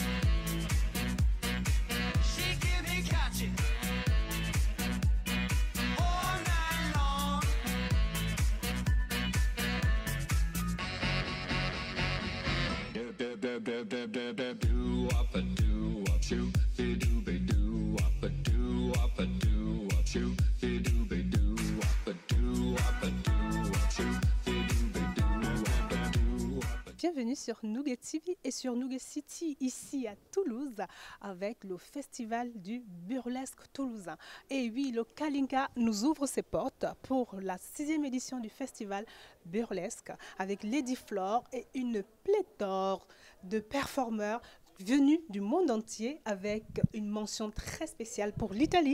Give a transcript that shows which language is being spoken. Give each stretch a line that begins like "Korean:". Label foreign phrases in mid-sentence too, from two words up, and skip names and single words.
English: She give me catching all night long. Do wop a doo wop shoo, be doo be doo wop a doo wop a doo wop shoo, be doo be doo wop a doo wop a doo wop shoo, be doo be doo wop a doo wop a.
French: Bienvenue sur Nougat TV et sur Nougat City, ici à Toulouse, avec le Festival du Burlesque toulousain. Et oui, le Kalinka nous ouvre ses portes pour la 6e édition du Festival Burlesque, avec Lady Flore et une pléthore de performeurs venus du monde entier, avec une mention très spéciale pour l'Italie.